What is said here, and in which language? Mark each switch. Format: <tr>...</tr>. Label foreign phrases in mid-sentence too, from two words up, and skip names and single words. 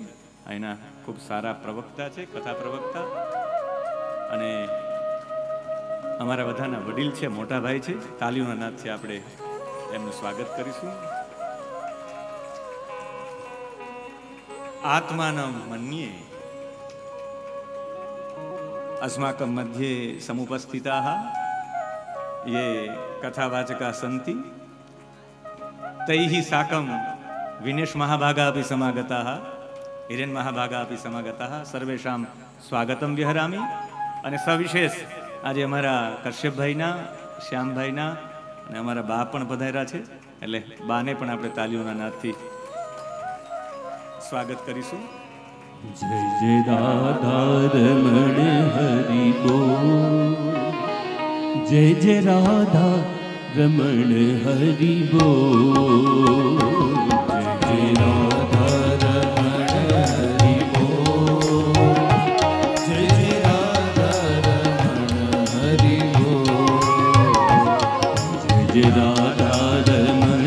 <gu>એના ખૂબ સારા પ્રવક્તા છે, કથા પ્રવક્તા, અને અમારા બધાના વડીલ છે, મોટા ભાઈ છે. તાલીઓના નાદથી આપણે એમનું સ્વાગત કરીશું.</gu> <sa>આત્માનમ મન્યે अस्माकं मध्ये समुपस्थिताः ये कथावाचकाः सन्ति तैः साकं विनेश महाभागाः अपि समागताः, हिरेन महाभागाः अपि समागताः. सर्वेषां स्वागतं विहरामि.</sa> <gu>અને સવિશેષ આજે અમારા કશ્યપભાઈના, શ્યામભાઈના અને અમારા બા પણ પધાર્યા છે, એટલે બાને પણ આપણે તાલીઓના નાદથી સ્વાગત કરીશું.</gu> <sa>जय जय राधा रमण हरि बोल, जय जय राधा रमण हरि बोल, जय जय राधा रमण हरि बोल, जय जय राधा रमण हरि बोल, जय जय राधा रमण</sa>